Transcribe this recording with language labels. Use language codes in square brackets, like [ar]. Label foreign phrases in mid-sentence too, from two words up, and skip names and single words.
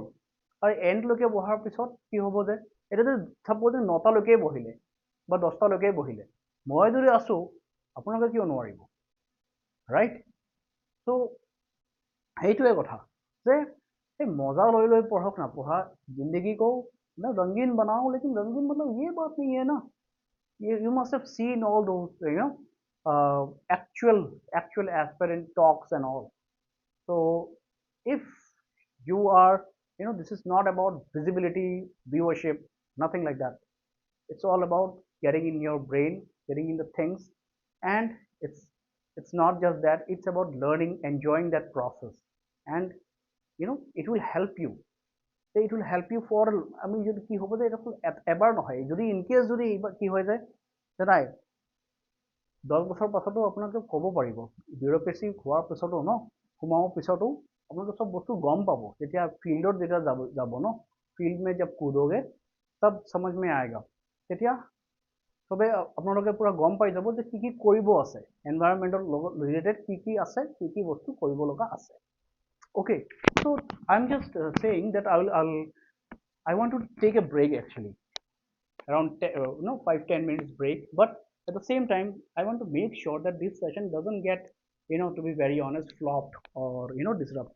[as] আৰু এণ্ডলৈকে বহাৰ পিছত কি হ'ব যে এতিয়া যদি চাপ'জ 9টালৈকে বহিলে বা 10টালৈকে বহিলে, মই যদি আছোঁ, আপোনালোকে কিয় নোৱাৰিব, ৰাইট? চ' সেইটোৱে কথা যে এই মজা লৈ লৈ পঢ়ক না, পঢ়া [hi] जिंदगी को ना रंगीन बनाओ, लेकिन रंगीन मतलब ये बात नहीं है ना, [en] you must have seen all those, actual aspirant talks and all. So if you are, this is not about visibility, viewership, nothing like that. It's all about getting in your brain, getting in the things, and it's not just that, it's about learning, enjoying that process, and it will help you. It will help you for, [as] আমি যদি কি হ'ব যে এটা এবাৰ নহয়, যদি [en] in case [as] যদি এইবাৰ কি হৈ যায় যে নাই 10 বছৰ পাছতো আপোনালোকে ক'ব পাৰিব, বিউৰ'ক্ৰেচি হোৱাৰ পিছতো সোমাবৰ পিছতো আপোনালোকে চব বস্তু গম পাব, যেতিয়া ফিল্ডত যেতিয়া যাব [hi] फील्ड में जब कूदोगे तब समझ में आएगा, [as] তেতিয়া চবে আপোনালোকে পুৰা গম পাই যাব যে কি কি কৰিব আছে, এনভাইৰনমেণ্টৰ লগত ৰিলেটেড কি কি আছে, কি কি বস্তু কৰিব লগা আছে। [en] Okay, so I'm just saying that I want to take a break actually, around 5-10 minutes break, but at the same time I want to make sure that this session doesn't get, to be very honest, flopped or disrupted.